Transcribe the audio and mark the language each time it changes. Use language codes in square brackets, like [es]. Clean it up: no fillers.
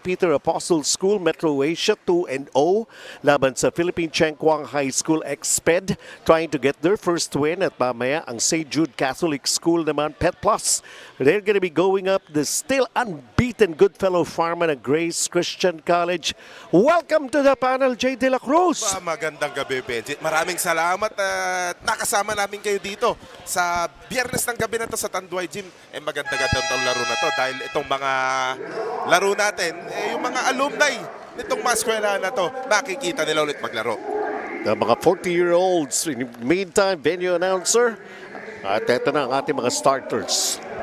[en] Peter Apostle School, Metro Asia 2-0 [tl] laban sa [en] Philippine Chengkwang High School EXPED, trying to get their first win. [tl] At mamaya ang [en] St. Jude Catholic School naman, Pet Plus. They're going to be going up the still unbeaten Goodfellow Farman at Grace Christian College. Welcome to the panel, Jay De La Cruz. [tl] Magandang gabi, Benji. Maraming salamat at nakasama namin kayo dito sa biyernes ng gabi na to sa Tanduay Gym. Maganda-gandang itong laro na to dahil itong mga laro natin, yung mga alumni nitong mga eskwela na to, makikita nila ulit maglaro. [en] The mga 40-year-olds, in the meantime, venue announcer. [tl] At ito na ang ating mga starters.